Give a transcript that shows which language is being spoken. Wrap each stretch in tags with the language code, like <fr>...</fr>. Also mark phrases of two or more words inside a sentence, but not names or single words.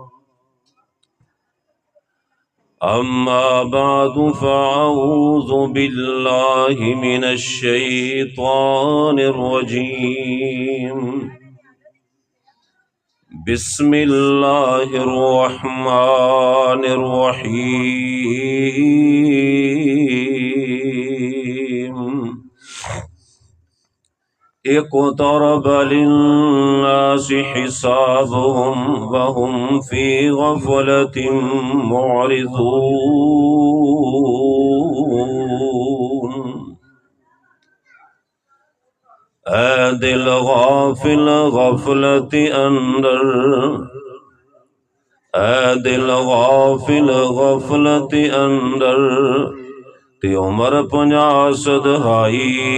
<ar>أما بعد فأعوذ بالله من الشيطان الرجيم بسم الله الرحمن الرحيم اقترب للناس حسابهم وهم في غفلة</ar> <pa>معرضون اے دل غافل غفلت اندر اے دل غافل غفلت اندر تے عمر 50 صدہائی</pa>